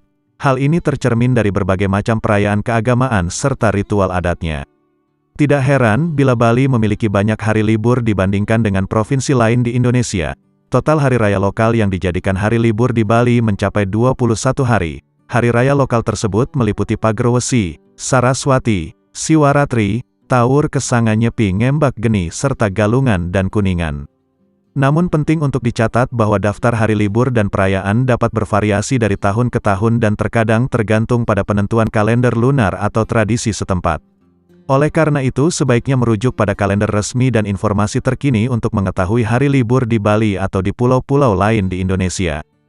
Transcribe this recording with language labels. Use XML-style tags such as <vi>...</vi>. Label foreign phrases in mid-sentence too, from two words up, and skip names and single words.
<id>Hal ini tercermin dari berbagai macam perayaan keagamaan serta ritual adatnya. Tidak heran bila Bali memiliki banyak hari libur dibandingkan dengan provinsi lain di Indonesia. Total hari raya lokal yang dijadikan hari libur di Bali mencapai 21 hari. Hari raya lokal tersebut meliputi Pagerwesi, Saraswati, Siwaratri, Taur Kesanga Nyepi Ngembak Geni serta Galungan dan Kuningan. Namun penting untuk dicatat bahwa daftar hari libur dan perayaan dapat bervariasi dari tahun ke tahun dan terkadang tergantung pada penentuan kalender lunar atau tradisi setempat. Oleh karena itu, sebaiknya merujuk pada kalender resmi dan informasi terkini untuk mengetahui hari libur di Bali atau di pulau-pulau lain di Indonesia.</id>